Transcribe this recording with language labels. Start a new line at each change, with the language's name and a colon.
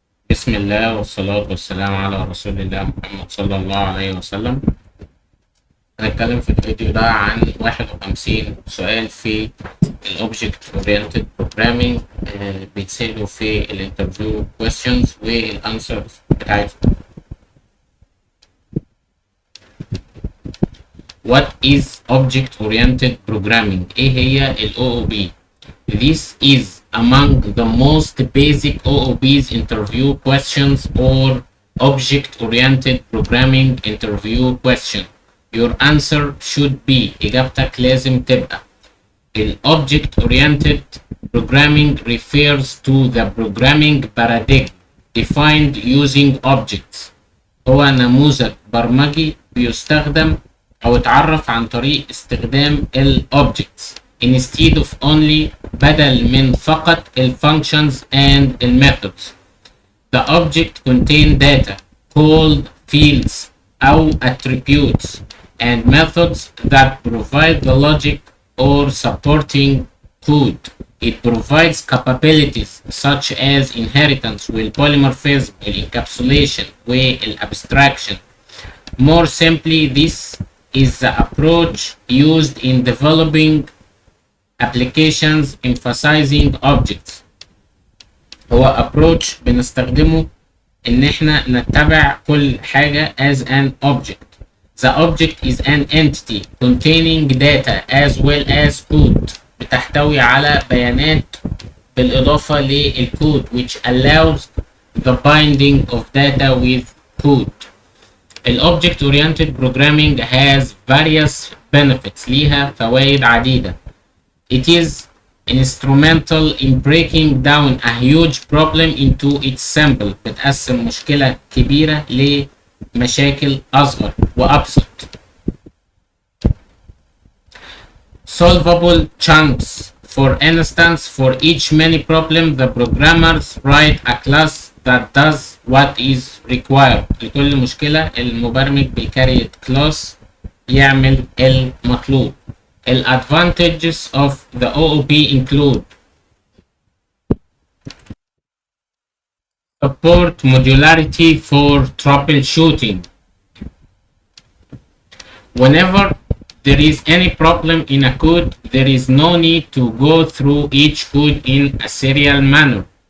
Arabic: بسم الله والصلاة والسلام على رسول الله محمد صلى الله عليه وسلم. هنتكلم في الفيديو ده عن 51 سؤال في ال Object Oriented Programming بيتسألوا في الانترفيو questions والانسرز بتاعتهم.
English: What is Object Oriented Programming؟
Arabic: ايه هي ال OOP؟
English: This is among the most basic OOP's interview questions or object-oriented programming interview question. Your answer should be
Arabic: إجابتك لازم تبقى ال
English: Object-oriented programming refers to the programming paradigm defined using objects.
Arabic: هو نموذج برمجي بيستخدم أو اتعرف عن طريق استخدام ال objects
English: instead of only
Arabic: بدل من فقط ال functions and ال methods.
English: The object contain data called fields أو attributes and methods that provide the logic or supporting code. It provides capabilities such as inheritance والpolymorphism, encapsulation والabstraction. More simply, this is the approach used in developing applications emphasizing objects.
Arabic: هو approach بنستخدمه ان احنا نتبع كل حاجة
English: as an object. The object is an entity containing data as well as code.
Arabic: بتحتوي على بيانات بالإضافة للكود
English: which allows the binding of data with code. ال Object Oriented Programming has various benefits.
Arabic: ليها فوائد عديدة.
English: It is instrumental in breaking down a huge problem into its simple.
Arabic: بتقسم مشكلة كبيرة لمشاكل أصغر وأبسط.
English: Solvable chunks. For instance, for each many problem, the programmers write a class that does what is required.
Arabic: لكل مشكلة المبرمج بيكريت كلاس يعمل المطلوب.
English: The advantages of the OOP include support modularity for troubleshooting. Whenever there is any problem in a code, there is no need to go through each code in a serial manner.